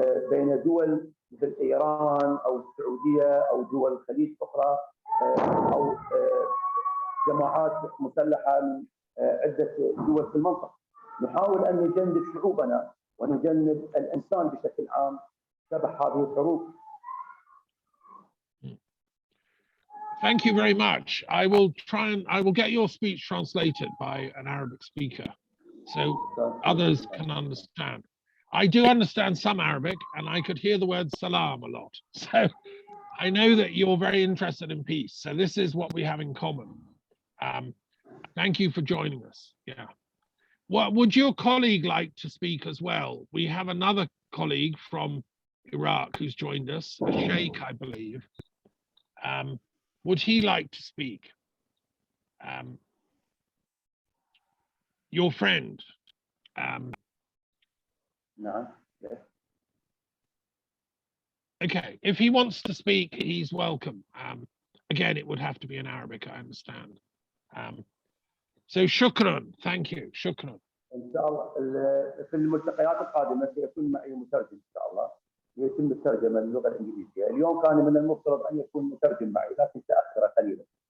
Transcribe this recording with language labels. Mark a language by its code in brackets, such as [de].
[ar] بين دول مثل ايران او السعوديه او دول الخليج اخرى او جماعات مسلحه من عده دول في المنطقه. نحاول ان نجنب شعوبنا ونجنب الانسان بشكل عام شبح هذه الحروب. [en] Thank you very much. I will get your speech translated by an Arabic speaker so others can understand. I do understand some Arabic and I could hear the word salam a lot. So I know that you're very interested in peace. So this is what we have in common. Thank you for joining us. Yeah. What would your colleague like to speak as well? We have another colleague from Iraq who's joined us, a sheikh, I believe. Would he like to speak? Your friend. No. Yes. Okay, if he wants to speak, he's welcome. Again, it would have to be in Arabic, I understand. So shukran, thank you, shukran. [ar] ان شاء الله في الملتقيات القادمه سيكون معي مترجم ان شاء الله يتم الترجمه للغه الانجليزيه. اليوم كان من المفترض ان يكون مترجم معي لكن تاخر قليلا.